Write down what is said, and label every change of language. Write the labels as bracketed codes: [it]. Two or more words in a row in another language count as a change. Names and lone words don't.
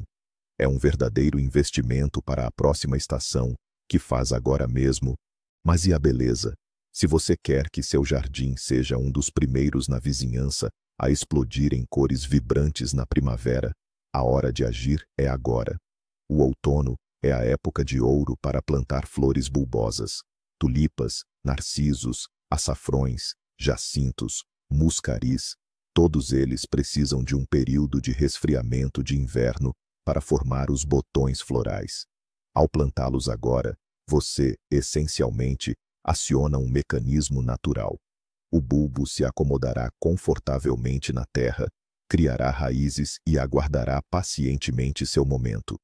[pt] É um verdadeiro investimento para a próxima estação, que faz agora mesmo. Mas e a beleza? Se você quer que seu jardim seja um dos primeiros na vizinhança a explodir em cores vibrantes na primavera, a hora de agir é agora. O outono é a época de ouro para plantar flores bulbosas. Tulipas, narcisos, açafrões, jacintos, muscaris, todos eles precisam de um período de resfriamento de inverno para formar os botões florais. Ao plantá-los agora, você, essencialmente, aciona um mecanismo natural. O bulbo se acomodará confortavelmente na terra, criará raízes e aguardará pacientemente seu momento.